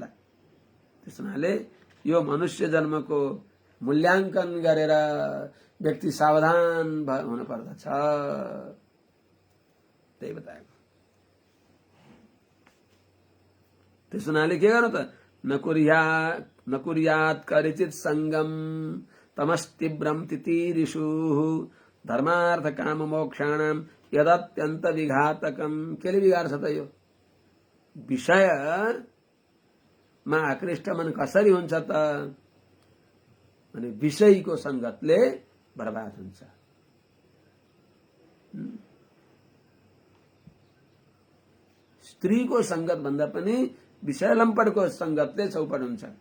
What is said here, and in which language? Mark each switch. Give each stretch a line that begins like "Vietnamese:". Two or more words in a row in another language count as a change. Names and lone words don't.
Nepali: त्यस हुनाले यो मनुष्य जन्मको मूल्याङ्कन गरेर व्यक्ति सावधान हुन पर्दछ, त्यही बताएको। त्यस हुनाले के गर्नु त,
Sanskrit: न कुर्यात् करिचित् संगम तमस्तीव्रम तितिरिषुः धर्मार्थ काम मोक्षाणाम यदत्यन्त विघातकम।
Nepali: केले बिगार्छ त यो विषयमा आकृष्ट मन कसरी हुन्छ त, अनि विषयको संगतले बर्बाद हुन्छ। स्त्रीको संगत भन्दा पनि विषय लम्पटको संगतले चौपट हुन्छ।